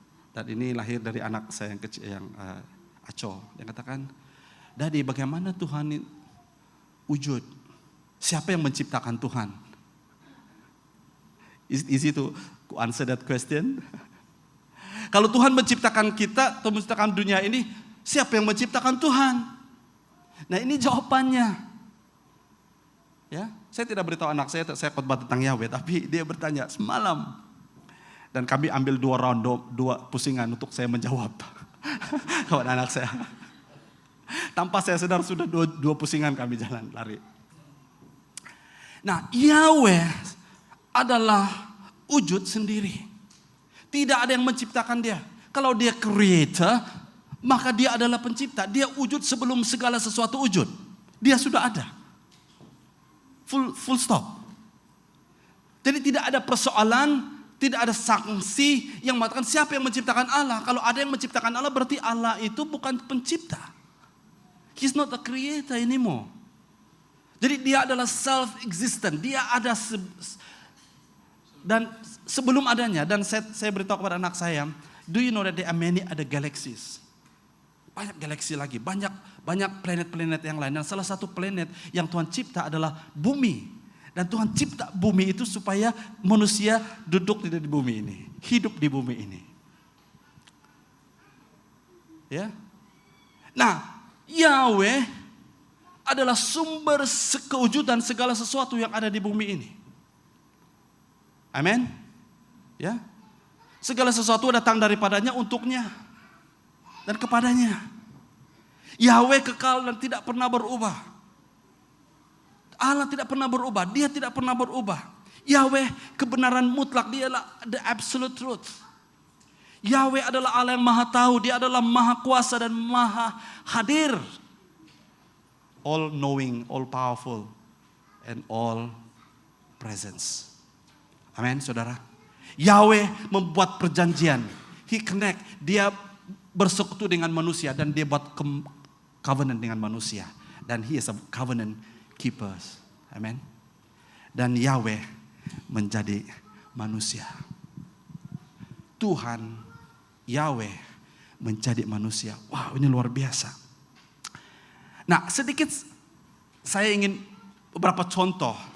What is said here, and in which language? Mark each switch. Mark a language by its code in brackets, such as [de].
[ms] Dan ini lahir dari anak saya yang kecil, yang Aco. Dia katakan, Daddy, bagaimana Tuhan wujud? Siapa yang menciptakan Tuhan? [en] Is it to answer that question? [ms] Kalau Tuhan menciptakan kita atau menciptakan dunia ini, siapa yang menciptakan Tuhan? Nah, ini jawabannya. Ya, saya tidak beritahu anak saya khotbah tentang Yahweh, tapi dia bertanya semalam. Dan kami ambil 2 round, 2 pusingan untuk saya menjawab kepada anak saya. Tanpa saya sadar sudah 2 pusingan kami jalan lari. Nah, Yahweh adalah wujud sendiri. Tidak ada yang menciptakan dia. Kalau dia creator, maka dia adalah pencipta. Dia wujud sebelum segala sesuatu wujud. Dia sudah ada. Full stop. Jadi tidak ada persoalan, tidak ada sanksi yang mengatakan siapa yang menciptakan Allah. Kalau ada yang menciptakan Allah, berarti Allah itu bukan pencipta. [en] He's not a creator anymore. [ms] Jadi dia adalah self-existent. Dia ada dan sebelum adanya. Dan saya beritahu kepada anak saya, [en] do you know that there are many other galaxies? [ms] Banyak galaksi lagi, banyak planet-planet yang lain. Dan salah satu planet yang Tuhan cipta adalah bumi. Dan Tuhan cipta bumi itu supaya manusia duduk di bumi ini, hidup di bumi ini. Ya. Nah, Yahweh adalah sumber kewujudan segala sesuatu yang ada di bumi ini. Amin. Ya. Segala sesuatu datang daripadanya, untuknya dan kepadanya. Yahweh kekal dan tidak pernah berubah. Allah tidak pernah berubah, dia tidak pernah berubah. Yahweh kebenaran mutlak, dia adalah [en] the absolute truth. [ms] Yahweh adalah Allah yang maha tahu, dia adalah maha kuasa dan maha hadir. [en] All knowing, all powerful, and all presence. [ms] Amin, saudara. Yahweh membuat perjanjian. [en] He connect, [ms] dia bersekutu dengan manusia dan dia buat covenant dengan manusia. [en] Dan he is a covenant keeper. [ms] Amin. Dan Yahweh menjadi manusia. Tuhan Yahweh menjadi manusia. Wow, ini luar biasa. Nah, sedikit saya ingin beberapa contoh.